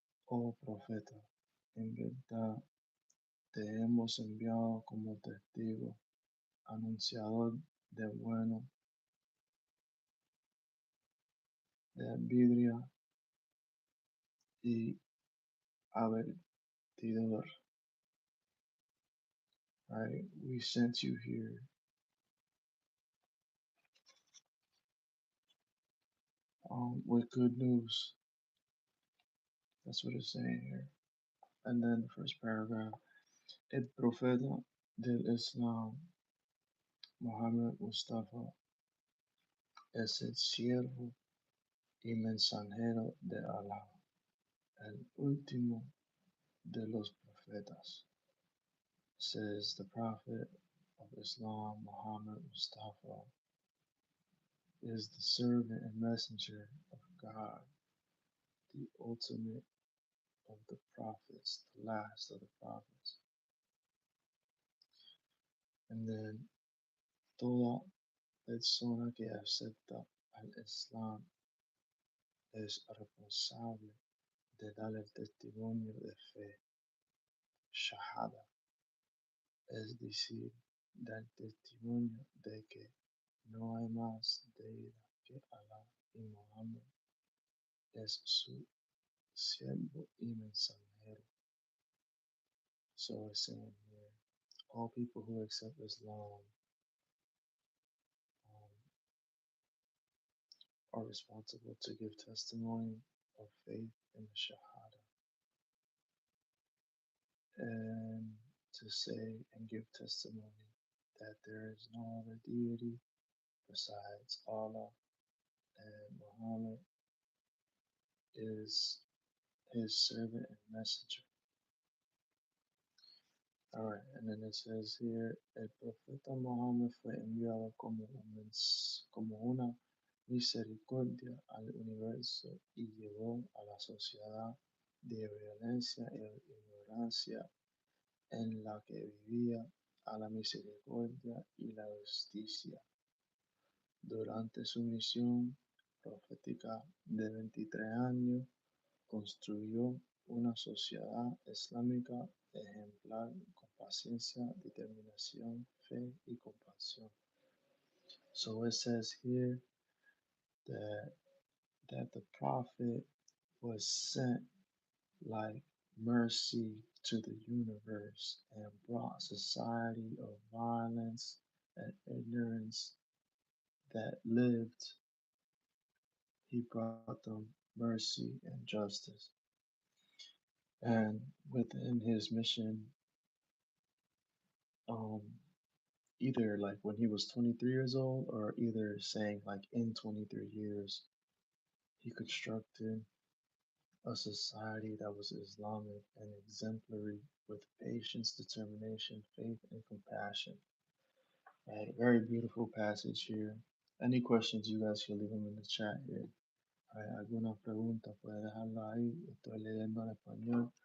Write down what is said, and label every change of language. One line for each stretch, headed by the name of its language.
Spanish: Oh profeta, en verdad te hemos enviado como testigo, anunciador de bueno, de envidia y avertidor.
English: Right, we sent you here with good news. That's what it's saying here. And then the first paragraph.
Spanish: El profeta del Islam, Muhammad Mustafa, es el siervo y mensajero de Allah, el último de los profetas.
English: Says the Prophet of Islam, Muhammad Mustafa, is the servant and messenger of God, the ultimate of the prophets, the last of the prophets. And then
Spanish: toda persona que acepta al Islam es responsable de dar el testimonio de fe, shahada, es decir, dar testimonio de que no hay más deidad que Allah y Muhammad es su siervo y mensajero.
English: So it's saying here, all people who accept Islam are responsible to give testimony of faith in the shahada and to say and give testimony that there is no other deity besides Allah, and Muhammad is his servant and messenger. Alright, and then it says here,
Spanish: el profeta Muhammad fue enviado como una misericordia al universo y llevó a la sociedad de violencia e ignorancia en la que vivía a la misericordia y la justicia. Durante su misión profética de 23 años, construyó una sociedad islámica ejemplar con paciencia, determinación, fe y compasión.
English: So it says here that the prophet was sent like mercy to the universe and brought society of violence and ignorance that lived. He brought them mercy and justice. And within his mission, um, either like when he was 23 years old, or either saying like in 23 years, he constructed a society that was Islamic and exemplary with patience, determination, faith, and compassion. Right, very beautiful passage here. Any questions, you guys can leave them in the chat here.
Spanish: Hay alguna pregunta, puede dejarla ahí. Estoy leyendo en español.